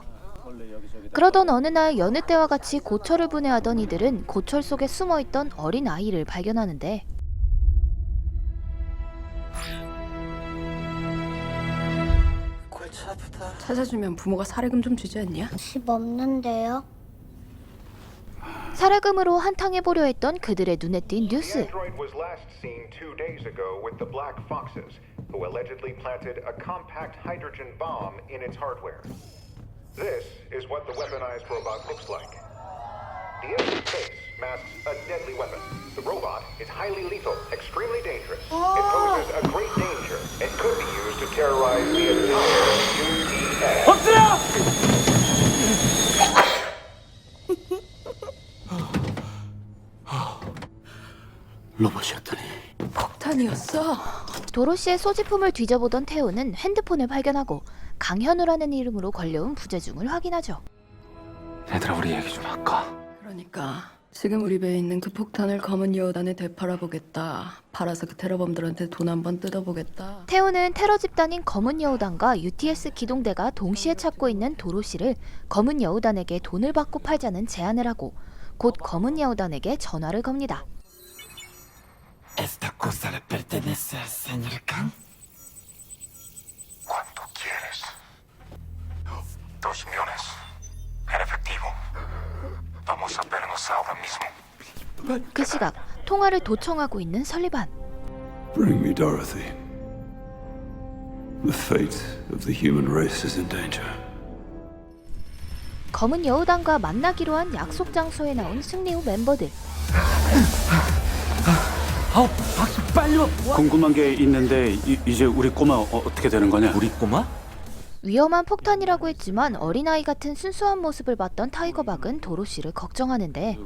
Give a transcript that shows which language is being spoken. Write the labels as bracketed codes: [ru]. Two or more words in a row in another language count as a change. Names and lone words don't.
[ko] 그러던 어느 날 여느 때와 같이 고철을 분해하던 이들은 고철 속에 숨어있던 어린 아이를 발견하는데, 찾아주면 부모가 사례금 좀 주지 않냐? 집 없는데요? 살해금으로 한탕해보려 했던 그들의 눈에 띈 뉴스. [en] Android was last seen 2 days ago with the Black Foxes, who allegedly planted a compact hydrogen bomb in its hardware. This is what the weaponized robot looks like. The empty face masks a deadly weapon. The robot is highly lethal, extremely dangerous. It poses a great danger and could be used to terrorize the entire UTS. [ko] 로봇이었더니. 폭탄이었어. 도로시의 소지품을 뒤져보던 태호는 핸드폰을 발견하고 강현우라는 이름으로 걸려온 부재중을 확인하죠. 얘들아, 우리 얘기 좀 할까? 그러니까 지금 우리 배에 있는 그 폭탄을 검은 여우단에 되팔아보겠다. 팔아서 그 테러범들한테 돈 한번 뜯어보겠다. 태호는 테러 집단인 검은 여우단과 UTS 기동대가 동시에 찾고 있는 도로시를 검은 여우단에게 돈을 받고 팔자는 제안을 하고 곧 검은 여우단에게 전화를 겁니다. [es] Esta cosa le pertenece al señor Khan. Cuando quieres. 2 millones. En efectivo. Vamos a vernos ahora mismo. [ko] 그 시각 통화를 도청하고 있는 설리반. [en] Bring me Dorothy. The fate of the human race is in danger. [ko] 검은 여우단과 만나기로 한 약속 장소에 나온 승리호 멤버들. 박수 빨리 와. 궁금한 게 있는데 이제 우리 꼬마 어떻게 되는 거냐? 우리 꼬마? 위험한 폭탄이라고 했지만 어린아이 같은 순수한 모습을 봤던 타이거박은 도로시를 걱정하는데,